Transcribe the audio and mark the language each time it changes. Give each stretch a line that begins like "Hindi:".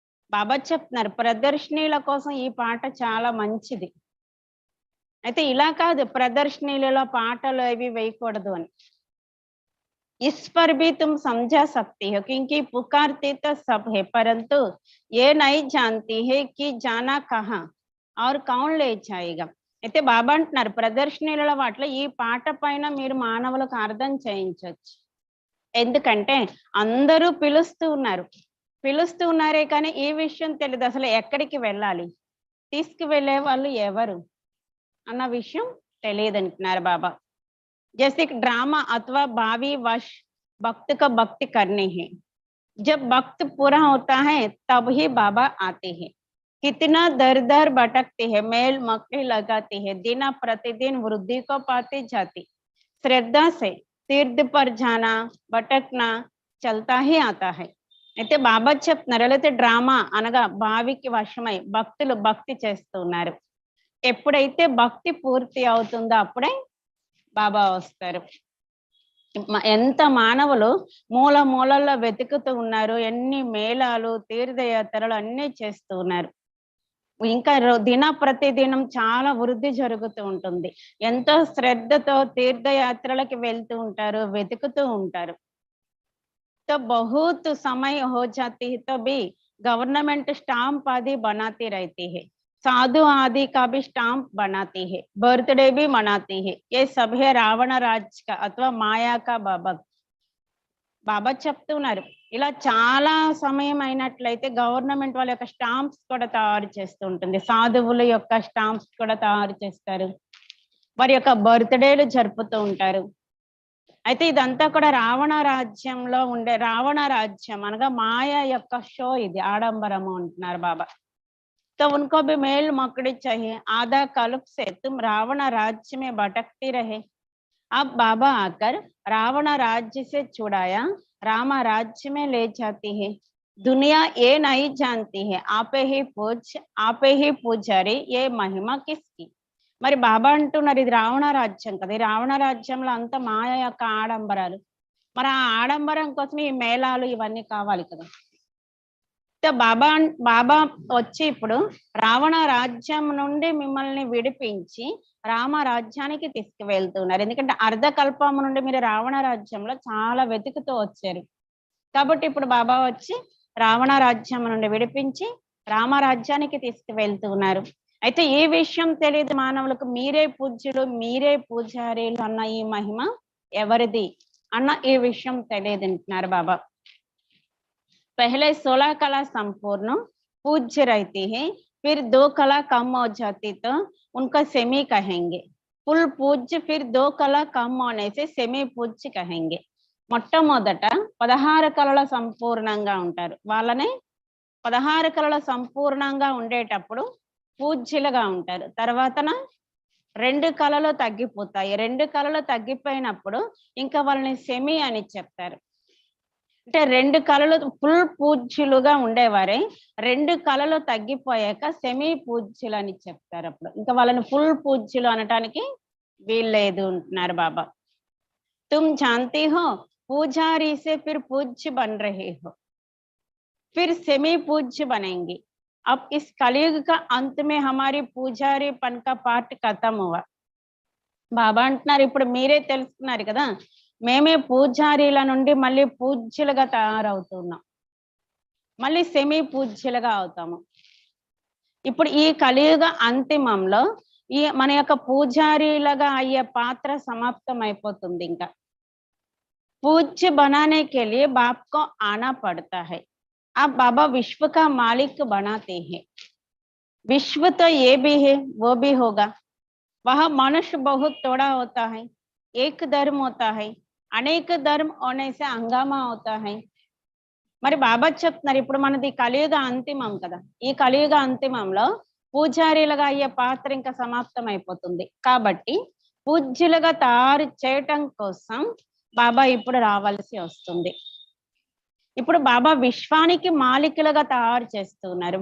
Telugu: బాబా చెప్తున్నారు, ప్రదర్శనీల కోసం ఈ పాట చాలా మంచిది. అయితే ఇలా కాదు, ప్రదర్శనీలలో పాటలు అవి వేయకూడదు అని.
Hindi: इस पर भी तुम समझा सकती हो क्योंकि पुकारते तो सब है, परंतु ये नहीं जानती है कि जाना कहाँ और कौन ले जाएगा.
Telugu: అయితే బాబా అంటున్నారు, ప్రదర్శనీల వాటిలో ఈ పాట పైన మీరు మానవులకు అర్థం చేయించవచ్చు. ఎందుకంటే అందరూ పిలుస్తూ ఉన్నారే కానీ ఈ విషయం తెలియదు, అసలు ఎక్కడికి వెళ్ళాలి, తీసుకువెళ్ళే వాళ్ళు ఎవరు అన్న విషయం తెలియదు అంటున్నారు బాబా.
Hindi: जैसे ड्रामा अथवा भावी वश भक्त को भक्ति करनी है, जब वक्त पूरा होता है तब ही बाबा आते हैं। कितना दर दर भटकते हैं, मेल मकड़ी लगाते हैं, दिन प्रतिदिन वृद्धि को पाते जाते, श्रद्धा से तीर्थ पर जाना भटकना चलता ही आता है।
Telugu: అయితే బాబా చెప్తున్నారు లేకపోతే డ్రామా అనగా భావికి వశమై భక్తులు భక్తి చేస్తున్నారు. ఎప్పుడైతే భక్తి పూర్తి అవుతుందో అప్పుడే బాబా వస్తారు. ఎంత మానవులు మూల మూలల్లో వెతుకుతూ ఉన్నారు, ఎన్ని మేళాలు తీర్థయాత్రలు అన్నీ చేస్తూ ఉన్నారు. ఇంకా దిన ప్రతిదినం చాలా వృద్ధి జరుగుతూ ఉంటుంది. ఎంతో శ్రద్ధతో తీర్థయాత్రలకి వెళ్తూ ఉంటారు, వెతుకుతూ ఉంటారు.
Hindi: तो बहुत समय हो जाती है तो भी गवर्नमेंट स्टाम्प आदि बनाती रहती है, साधु आदि का भी स्टाम्प बनाती है, बर्थडे भी मनाती है। ये सब है रावण राज का अथवा माया का बाबा
Telugu: బాబా చెప్తున్నారు. ఇలా చాలా సమయం అయినట్లయితే గవర్నమెంట్ వాళ్ళ యొక్క స్టాంప్స్ కూడా తయారు చేస్తూ ఉంటుంది, సాధువుల యొక్క స్టాంప్స్ కూడా తయారు చేస్తారు, వారి యొక్క బర్త్డేలు జరుపుతూ ఉంటారు. అయితే ఇదంతా కూడా రావణ రాజ్యంలో ఉండే రావణ రాజ్యం అనగా మాయ యొక్క షో, ఇది ఆడంబరము అంటున్నారు బాబా.
Hindi: तो उनको भी मेल मकड़ी चाहिए, आधा कल्प से तुम रावण राज्य में भटकती रहे। अब बाबा आकर रावण राज्य से छुड़ाया, राम राज्य में ले जाती है। दुनिया ये नहीं जानती है आपे ही पूज आपे ही पूजारी, ये महिमा किसकी।
Telugu: మరి బాబా అంటున్నారు ఇది రావణ రాజ్యం కదా, ఈ రావణ రాజ్యంలో అంత మాయ యొక్క ఆడంబరాలు, మరి ఆ ఆడంబరం కోసం ఈ మేళాలు ఇవన్నీ కావాలి కదా. బాబా బాబా వచ్చి ఇప్పుడు రావణ రాజ్యం నుండి మిమ్మల్ని విడిపించి రామ రాజ్యానికి తీసుకువెళ్తున్నారు. ఎందుకంటే అర్ధకల్పం నుండి మీరు రావణ రాజ్యంలో చాలా వెతుకుతూ వచ్చారు కాబట్టి ఇప్పుడు బాబా వచ్చి రావణ రాజ్యం నుండి విడిపించి రామరాజ్యానికి తీసుకువెళ్తున్నారు. అయితే ఈ విషయం తెలియదు మానవులకు, మీరే పూజ్యులు మీరే పూజారీలు అన్న ఈ మహిమ ఎవరిది అన్న ఈ విషయం తెలియదు అంటున్నారు బాబా.
Hindi: पहले 16 कला संपूर्ण पूज्य रहती है, फिर 2 कला कम हो जाती तो उनका सेमी कहेंगे, फुल पूज्य फिर 2 कला कम होने से सेमी पूज्य कहेंगे.
Telugu: మొట్టమొదట 16 కళల సంపూర్ణంగా ఉంటారు, వాళ్ళనే 16 కళల సంపూర్ణంగా ఉండేటప్పుడు పూజ్యులుగా ఉంటారు. తర్వాతన 2 కళలు తగ్గిపోతాయి, 2 కళలు తగ్గిపోయినప్పుడు ఇంకా వాళ్ళని సెమి అని చెప్తారు. అంటే 2 కళలు ఫుల్ పూజ్యులుగా ఉండేవారే 2 కళలు తగ్గిపోయాక సెమీ పూజ్యులు అని చెప్తారు. అప్పుడు ఇంకా వాళ్ళని ఫుల్ పూజ్యులు అనటానికి వీల్లేదు అంటున్నారు బాబా.
Hindi: తుమ్ జాంతీ హో పూజారీ సే ఫిర్ పూజ్య బన్ రహే హో, फिर सेमी पूज्य बनेंगे. अब इस कलयुग का अंत में हमारी पूजारीपन का पार्ट खत्म हुआ.
Telugu: బాబా అంటున్నారు ఇప్పుడు మీరే తెలుసుకున్నారు కదా, మేమే పూజారీల నుండి మళ్ళీ పూజ్యులుగా తయారవుతున్నాం, మళ్ళీ సెమీ పూజ్యులుగా అవుతాము. ఇప్పుడు ఈ కలియుగ అంతిమంలో ఈ మన యొక్క పూజారీలుగా అయ్యే పాత్ర సమాప్తం అయిపోతుంది.
Hindi: ఇంకా పూజ్య बनाने के लिए बाप को आना पड़ता है. अब बाबा विश्व का मालिक बनाते हैं, विश्व तो ये भी है वो भी होगा. वह मनुष्य बहुत थोड़ा होता है, एक धर्म होता है, अनेक धर्म होने से हंगामा होता है.
Telugu: మరి బాబా చెప్తున్నారు ఇప్పుడు మనది కలియుగ అంతిమం కదా, ఈ కలియుగ అంతిమంలో పూజారీలుగా అయ్యే పాత్ర ఇంకా సమాప్తం అయిపోతుంది. కాబట్టి పూజ్యులుగా తయారు చేయటం కోసం బాబా ఇప్పుడు రావాల్సి వస్తుంది. ఇప్పుడు బాబా విశ్వానికి మాలికులుగా తయారు చేస్తున్నారు.